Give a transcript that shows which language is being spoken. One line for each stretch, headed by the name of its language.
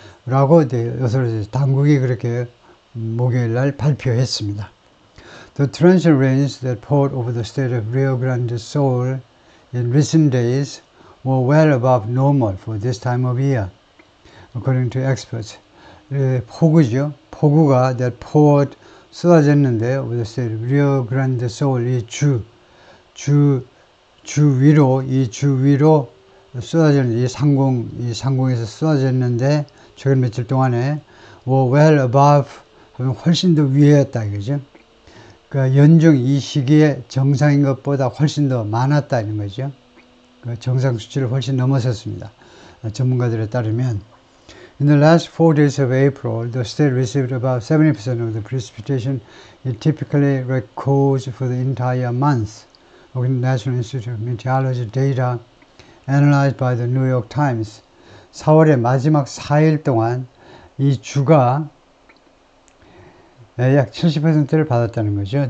Korean: 라고 여기서 당국이 그렇게 목요일 날 발표했습니다.
English: The torrential rains that poured over the state of Rio Grande do Sul in recent days were well above normal for this time of year, according to experts.
Korean: 폭우죠. 폭우가
English: that poured
Korean: 쏟아졌는데
English: over the state of Rio Grande do Sul,
Korean: 이 주 위로 쏟아졌는데, 이 상공에서 쏟아졌는데, 최근 며칠 동안에
English: were well above
Korean: 하면 훨씬 더 위에였다 이거죠. 그 연중 이 시기에 정상인 것보다 훨씬 더 많았다는 거죠. 그 정상 수치를 훨씬 넘어섰습니다. 전문가들에 따르면
English: In the last 4 days of April, the state received about 70% of the precipitation it typically records for the entire month, according to the National Institute of Meteorology data analyzed by the New York Times.
Korean: 4월의 마지막 4일 동안 이 주가 약 70%를 받았다는 거죠.